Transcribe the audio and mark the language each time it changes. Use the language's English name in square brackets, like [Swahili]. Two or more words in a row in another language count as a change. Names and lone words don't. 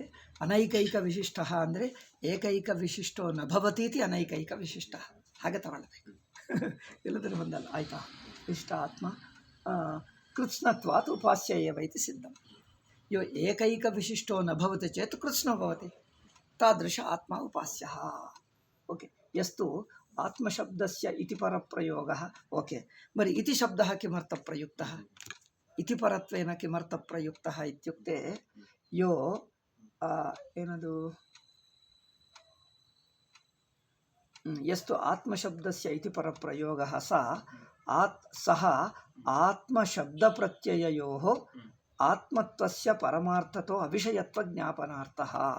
[Sanskrit] ಅನೈಕೈಕ ವಿಶಿಷ್ಟ ಅಂದರೆ ಏಕೈಕ ವಿಶಿಷ್ಟೋ ನ ಭವತಿ ಇತಿ ಅನೈಕೈಕ ವಿಶಿಷ್ಟ. [Kannada] ಹಾಗೆ ತಗೊಳ್ಬೇಕು, ಎಲ್ಲದರೂ ಒಂದಲ್ಲ. ಆಯಿತಾ? [Sanskrit] ವಿಶಿಷ್ಟ ಆತ್ಮ ಕೃತ್ಸ್ನತ್ವಾತ್ ಉಪಾಸ್ಯ ಏವ ಇತಿ ಸಿದ್ಧಂ. ಏಕೈಕ ವಿಶಿಷ್ಟೋ ನ ಭವತಿ ಚೇತ್ ಕೃತ್ಸ್ನೋ ಭವತಿ ತಾದೃಶ ಆತ್ಮ ಉಪಾಸ್ಯ. ಓಕೆ. ಯಸ್ತು ಆತ್ಮಶಬ್ದಸ್ಯ ಇತಿ ಪರಪ್ರಯೋಗಃ. ಓಕೆ. ಮರಿ ಇತಿ ಶಬ್ದಃ ಕಿಮರ್ಥಃ ಪ್ರಯುಕ್ತಃ? ಇತಿಪರತ್ವೇನ ಕಿಮರ್ಥಃ ಪ್ರಯುಕ್ತಃ ಇತ್ಯುಕ್ತೆ ಏನದು ಯಸ್ತು ಆತ್ಮಶಬ್ದಸ್ಯ ಇತಿ ಪರಪ್ರಯೋಗಃ ಸಹ ಆತ್ಮಶಬ್ದಪ್ರತ್ಯಯಯೋಃ ಆತ್ಮತ್ವಸ್ಯ ಪರಮಾರ್ಥತೋ ಅವಿಷಯತ್ವ ಜ್ಞಾಪನಾರ್ಥಃ.